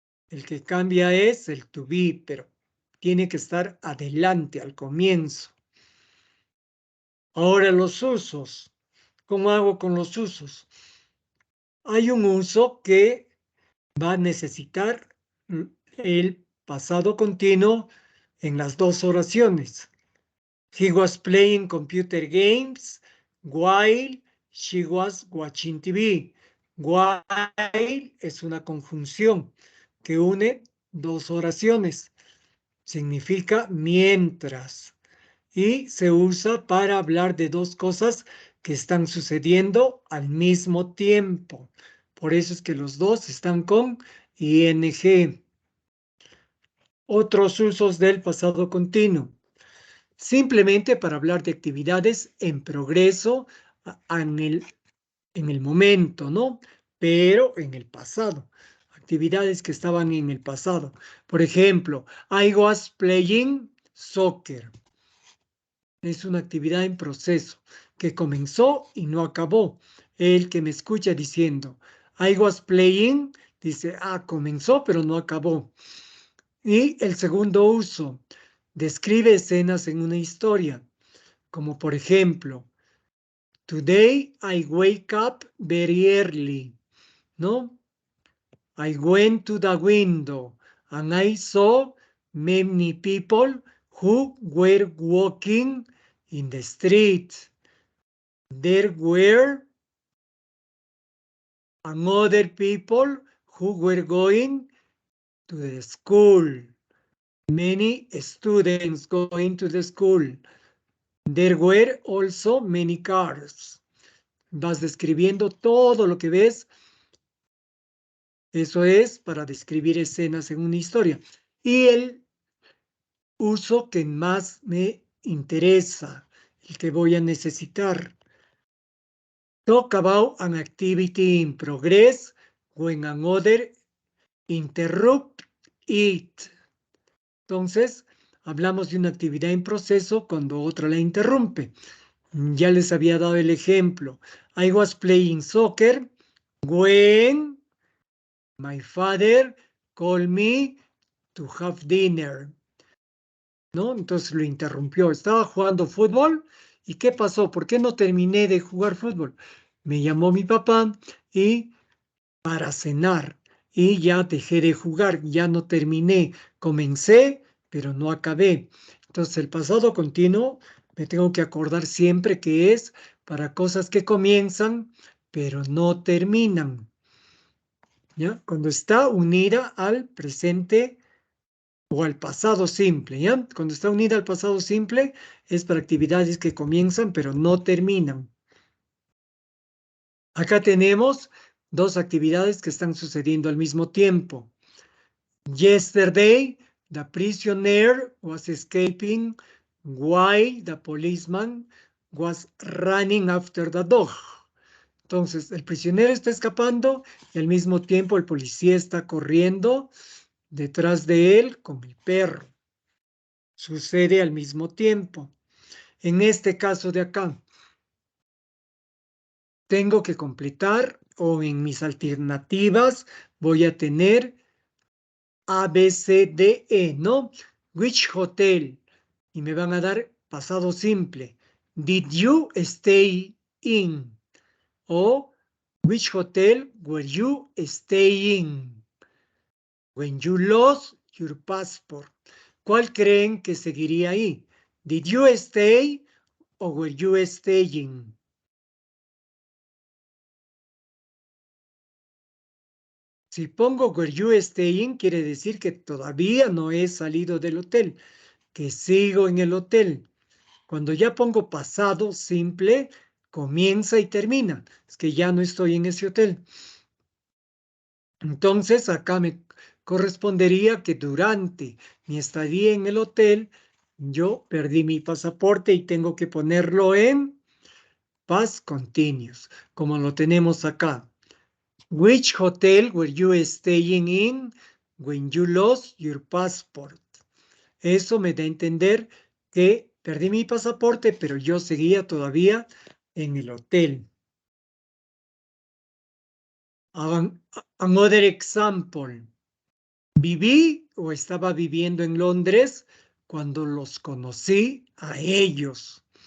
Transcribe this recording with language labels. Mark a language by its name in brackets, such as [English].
[Spanish] El que cambia es el to be, pero tiene que estar adelante, al comienzo. Ahora los usos. ¿Cómo hago con los usos? Hay un uso que va a necesitar el pasado continuo en las dos oraciones. [English] He was playing computer games while she was watching TV. [Spanish] While es una conjunción que une dos oraciones. Significa mientras. Y se usa para hablar de dos cosas que están sucediendo al mismo tiempo. Por eso es que los dos están con ing. Otros usos del pasado continuo. Simplemente para hablar de actividades en progreso en el momento, ¿no? Pero en el pasado. Actividades que estaban en el pasado. Por ejemplo, [English] I was playing soccer. [Spanish] Es una actividad en proceso que comenzó y no acabó. El que me escucha diciendo, [English] I was playing, [Spanish] dice, comenzó pero no acabó. Y el segundo uso, describe escenas en una historia, como por ejemplo, [English] Today I wake up very early, [Spanish] ¿no? [English] I went to the window and I saw many people who were walking in the street. There were other people who were going to the school. Many students going to the school. There were also many cars. [Spanish] Vas describiendo todo lo que ves. Eso es para describir escenas en una historia. Y el uso que más me interesa, el que voy a necesitar. [English] Talk about an activity in progress when another interrupt it. [Spanish] Entonces, hablamos de una actividad en proceso cuando otra la interrumpe. Ya les había dado el ejemplo. I was playing soccer when my father called me to have dinner. ¿No? Entonces lo interrumpió. Estaba jugando fútbol. ¿Y qué pasó? ¿Por qué no terminé de jugar fútbol? Me llamó mi papá y para cenar y ya dejé de jugar, ya no terminé. Comencé, pero no acabé. Entonces el pasado continuo me tengo que acordar siempre que es para cosas que comienzan, pero no terminan. ¿Ya? Cuando está unida al presente o al pasado simple, ¿ya? Cuando está unida al pasado simple es para actividades que comienzan pero no terminan. Acá tenemos dos actividades que están sucediendo al mismo tiempo. [English] Yesterday, the prisoner was escaping while the policeman was running after the dog. [Spanish] Entonces, el prisionero está escapando y al mismo tiempo el policía está corriendo detrás de él con el perro. Sucede al mismo tiempo. En este caso de acá, tengo que completar o en mis alternativas voy a tener A, B, C, D, E, ¿no? [English] Which hotel? [Spanish] Y me van a dar pasado simple. [English] Did you stay in? [Spanish] O [English] which hotel were you staying? When you lost your passport. [Spanish] ¿Cuál creen que seguiría ahí? [English] Did you stay [Spanish] o [English] were you staying? [Spanish] Si pongo [English] were you staying, [Spanish] quiere decir que todavía no he salido del hotel, que sigo en el hotel. Cuando ya pongo pasado simple, comienza y termina. Es que ya no estoy en ese hotel. Entonces, acá me correspondería que durante mi estadía en el hotel, yo perdí mi pasaporte y tengo que ponerlo en past continuous, como lo tenemos acá. [English] Which hotel were you staying in when you lost your passport? [Spanish] Eso me da a entender que perdí mi pasaporte, pero yo seguía todavía en el hotel. [English] Another example. [Spanish] Viví o estaba viviendo en Londres cuando los conocí a ellos.